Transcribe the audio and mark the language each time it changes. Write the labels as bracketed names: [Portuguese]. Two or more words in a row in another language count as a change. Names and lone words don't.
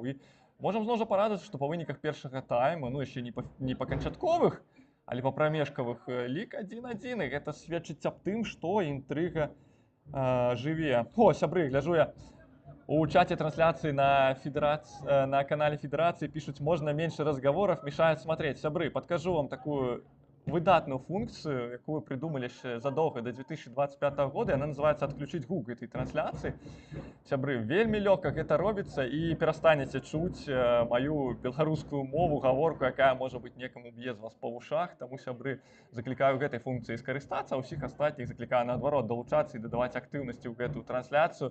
[Belarusian] І можам зноў жа парадавацца, што па выніках першага тайма, ну яшчэ не па канчатковых, але па прамежкавых, лік 1-1, і гэта сведчыць аб тым, што інтрыга жыве. Сябры, гляжу я, у чаце трансляцыі на канале Федэрацыі пішуць: можна [Russian] меньше разговоров, мешает смотреть. [Belarusian] Сябры, падкажу вам такую выдатную функцию, якую [Russian] придумали еще задолго до 2025 года. Она называется «Отключить гук» этой трансляции. [Belarusian] Сябры, вельмі лёгка гэта робіцца, і перастанеце чуць мою беларускую мову, гаворку, якая, можа быць, некаму б'е з вас па вушах. Таму, сябры, заклікаю гэтай функцыі скарыстацца, а ўсіх астатніх заклікаю, наадварот, далучацца і дадаваць актыўнасці ў гэтую трансляцыю.